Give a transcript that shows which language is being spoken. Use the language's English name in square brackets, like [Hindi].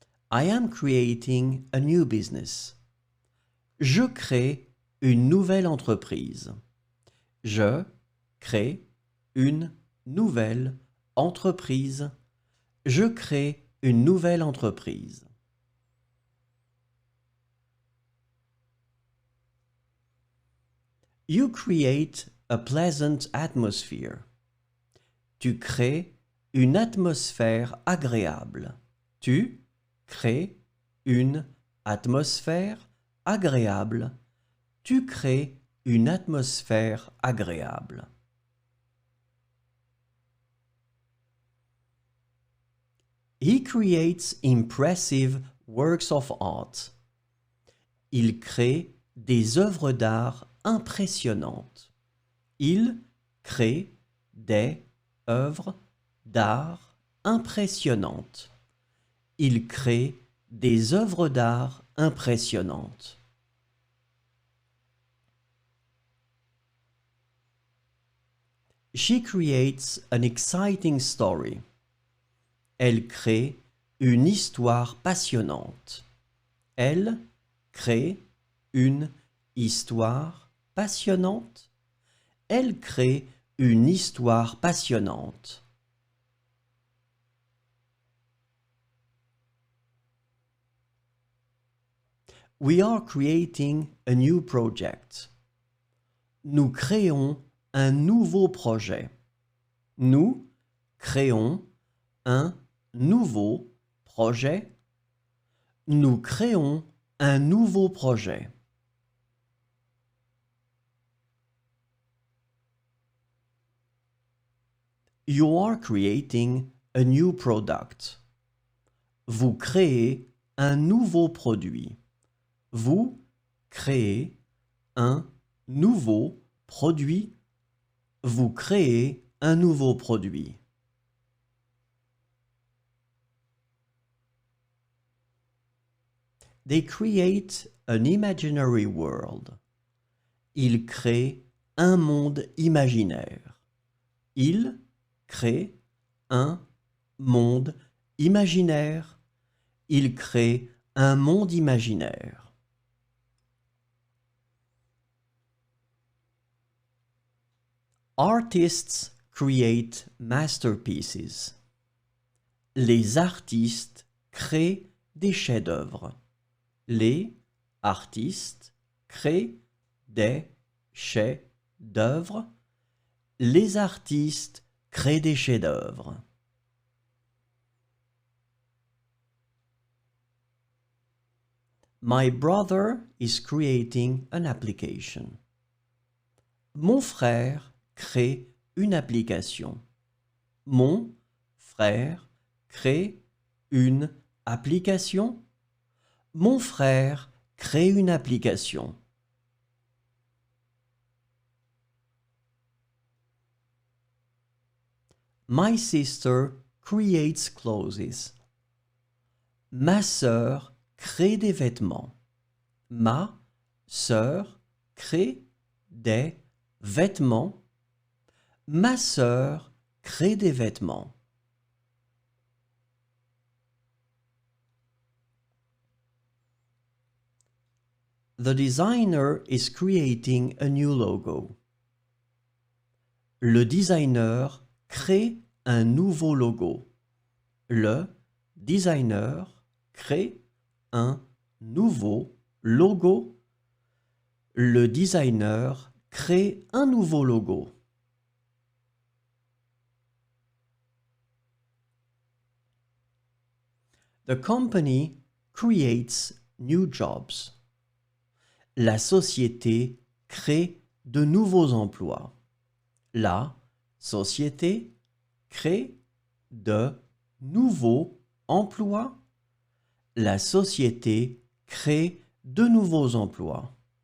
[English] I am creating a new business. [French] Je crée une nouvelle entreprise. Je crée une nouvelle entreprise. Je crée une nouvelle entreprise. [English] You create a pleasant atmosphere. [French] Tu crées une atmosphère agréable. Tu crées une atmosphère agréable. Tu crées une atmosphère agréable. [English] He creates impressive works of art. [French] Il crée des œuvres d'art impressionnantes. Il crée des œuvres d'art impressionnantes. Il crée des œuvres d'art impressionnantes. [English] She creates an exciting story. [French] Elle crée une histoire passionnante. Elle crée une histoire passionnante. Elle crée une histoire passionnante. [English] We are creating a new project. [French] Nous créons un nouveau projet. Nous créons un nouveau projet. Nous créons un nouveau projet. [English] You are creating a new product. [French] Vous créez un nouveau produit. Vous créez un nouveau produit. Vous créez un nouveau produit. [English] They create an imaginary world. [French] Ils créent un monde imaginaire. Ils créent un monde imaginaire. Ils créent un monde imaginaire. [English] Artists create masterpieces. [French] Les artistes créent des chefs-d'œuvre. Les artistes créent des chefs-d'œuvre. Les artistes créent des chefs-d'œuvre. [English] My brother is creating an application. [French] Mon frère crée une application. Mon frère crée une application. Mon frère crée une application. [English] My sister creates clothes. [French] Ma sœur crée des vêtements. Ma sœur crée des vêtements. Ma sœur crée des vêtements. [English] The designer is creating a new logo. [French] Le designer crée un nouveau logo. Le designer crée un nouveau logo. Le designer crée un nouveau logo. [English] The company creates new jobs. [French] La société crée de nouveaux emplois. La société crée de nouveaux emplois. La société crée de nouveaux emplois.